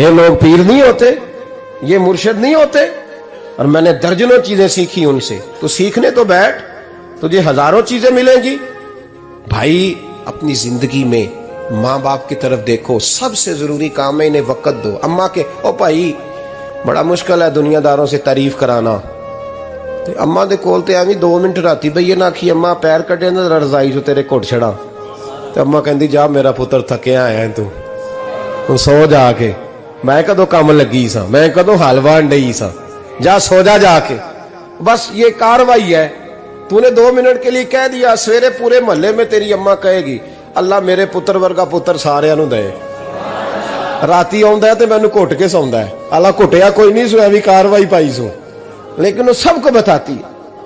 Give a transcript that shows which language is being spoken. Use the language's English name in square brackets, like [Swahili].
[Urdu] یہ لوگ پیر نہیں ہوتے، یہ مرشد نہیں ہوتے. اور میں نے درجنوں چیزیں سیکھی ان سے. تو سیکھنے تو بیٹھ، تجھے ہزاروں چیزیں ملیں گی. بھائی اپنی زندگی میں ماں باپ کی طرف دیکھو، سب سے ضروری کام ہے انہیں وقت دو. اماں کے او بھائی بڑا مشکل ہے دنیا داروں سے تعریف کرانا. [Punjabi] اماں دے کول تے ایویں 2 منٹ راتی بھئی نہ آکھی اماں پیر کٹے نہ رضائی جو تیرے گھٹ چھڑا. تے اماں کہندی جا میرا پتر تھکیا آیا ہے تو سو جا کے. میں کدو کام لگی سا، میں کدو حلوہ انڈئی سا، جا سو جا کے. [Urdu] بس یہ کاروائی ہے. تو نے 2 منٹ کے لیے کہہ دیا، سویرے پورے محلے میں تیری اماں کہے گی [Punjabi] اللہ میرے پتر ورگا پتر سارے نو دے. راتی آندا ہے تے مینوں گھٹ کے سوندا ہے، اللہ گھٹیا کوئی نہیں سو ایویں کاروائی پائی سو، [Urdu] لیکن وہ سب کو بتاتی ہے.